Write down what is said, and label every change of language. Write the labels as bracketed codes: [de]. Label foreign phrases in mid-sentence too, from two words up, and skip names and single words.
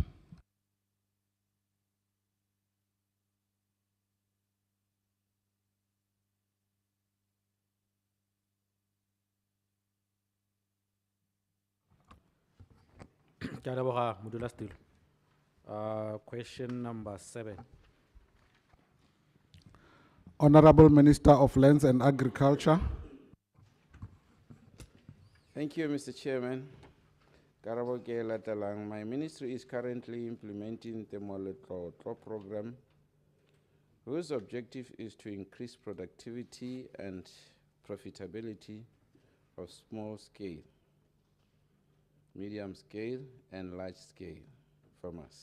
[tn] Ke a leboga modulasetulo. [en] Question number 7. Honorable Minister of Lands and Agriculture. Thank you, Mr. Chairman. [tn] Karabo ke latelang. [en] My ministry is currently implementing the NTLO program, whose objective is to increase productivity and profitability of small scale, medium scale, and large scale farmers.